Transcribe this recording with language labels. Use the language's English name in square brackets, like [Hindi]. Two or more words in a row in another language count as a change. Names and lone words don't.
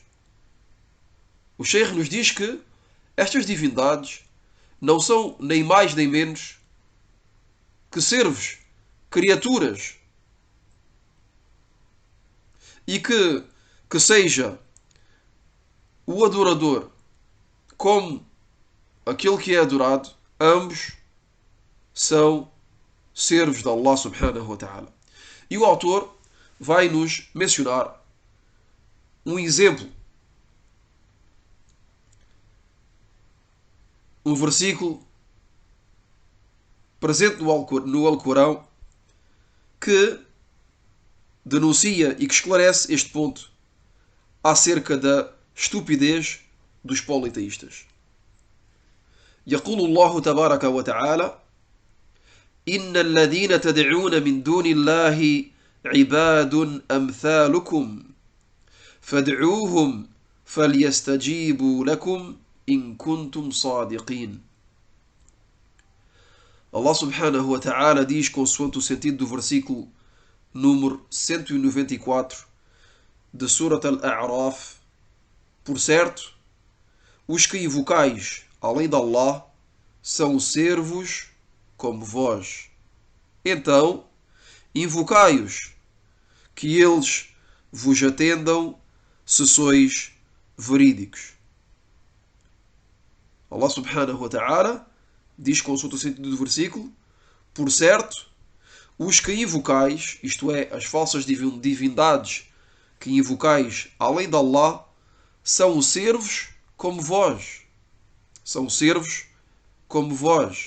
[Portuguese] O Sheikh nos diz que estas divindades não são nem mais nem menos que servos, criaturas, e que seja o adorador como aquele que é adorado, ambos são servos de [Arabic] الله سبحانه وتعالى. [Portuguese] E o autor vai nos mencionar um exemplo, um versículo presente no Alcorão que denuncia e que esclarece este ponto acerca da estupidez dos politeístas. [Arabic] يقول الله تبارك وتعالى إن الذين تدعون من دون الله عباد أمثالكم فادعوهم فليستجيبوا لكم إن كنتم صادقين. الله سبحانه وتعالى [Portuguese] diz, consoante o sentido do versículo número 194 de Surat Al-A'raf: por certo, os que invocais além de Allah, são servos como vós. Então, invocai-os, que eles vos atendam, se sois verídicos. [Arabic] الله سبحانه وتعالى [Portuguese] diz, consulta o sentido do versículo, por certo, os que invocais, isto é, as falsas divindades que invocais além de Allah, são servos como vós. São servos como vós.